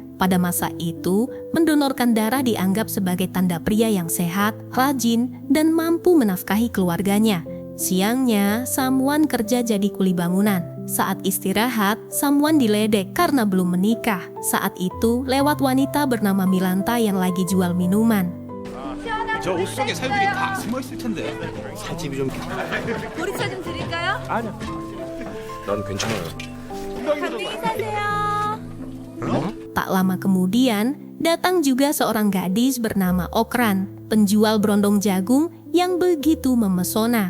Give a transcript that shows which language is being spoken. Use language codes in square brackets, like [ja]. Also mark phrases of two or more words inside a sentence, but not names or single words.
[id] Pada masa itu, mendonorkan darah dianggap sebagai tanda pria yang sehat, rajin, dan mampu menafkahi keluarganya. Siangnya, Samwan kerja jadi kuli bangunan. Saat istirahat, Samwan diledek karena belum menikah. Saat itu, lewat wanita bernama Milanta yang lagi jual minuman. [ko] 저 옷 속에 살들이 다 숨어 있을 텐데. 살집이 좀. 보리차 좀 드릴까요? 아니야. 난 괜찮아요. 안녕히 사세요. [id] Tak lama kemudian, datang juga seorang gadis bernama Okran, penjual berondong jagung yang begitu memesona.